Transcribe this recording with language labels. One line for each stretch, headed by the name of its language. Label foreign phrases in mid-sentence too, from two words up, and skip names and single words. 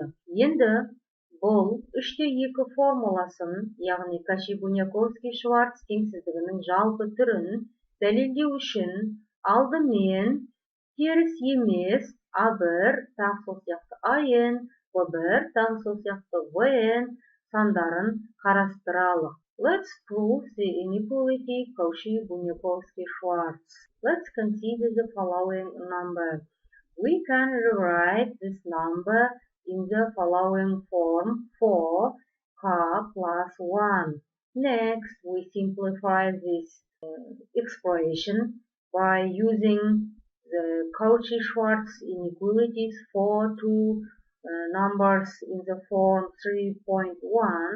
Kazakh: Енді бұл 3/2 формуласын, яғни Каши-Буняковский-Шварц теңсіздігінің жалпы түрін дәлелдеу үшін алдымен теріс емес А1 тағы сол сияқты АН, В1 тағы сол сияқты ВН сандарын қарастыралық.
English: Let's prove the inequality Cauchy-Bunyakovsky-Schwarz. Let's consider the following number. We can rewrite this number in the following form 4k plus 1. Next, we simplify this expression by using the Cauchy-Schwarz inequalities for two numbers in the form 3.1.